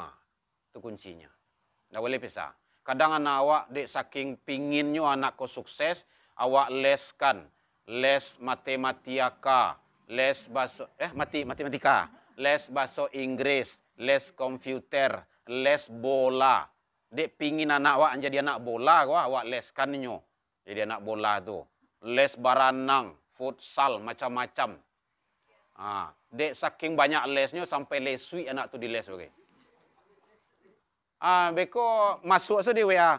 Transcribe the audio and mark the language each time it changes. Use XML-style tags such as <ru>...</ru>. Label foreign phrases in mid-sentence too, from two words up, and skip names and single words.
<min>Itu kuncinya. Ndak boleh pisah. Kadang anak awak dek saking pinginnya anakku sukses, awak leskan, les matematika, les bahasa matematika, les bahasa Inggris, les komputer, les bola. Dek pingin anak awak jadi anak bola, awak leskannya. Jadi anak bola tu. Les baranang, futsal, macam-macam. Dek saking banyak lesnya sampai lesui anak tu di les okay. Beko masuk di WA.</min>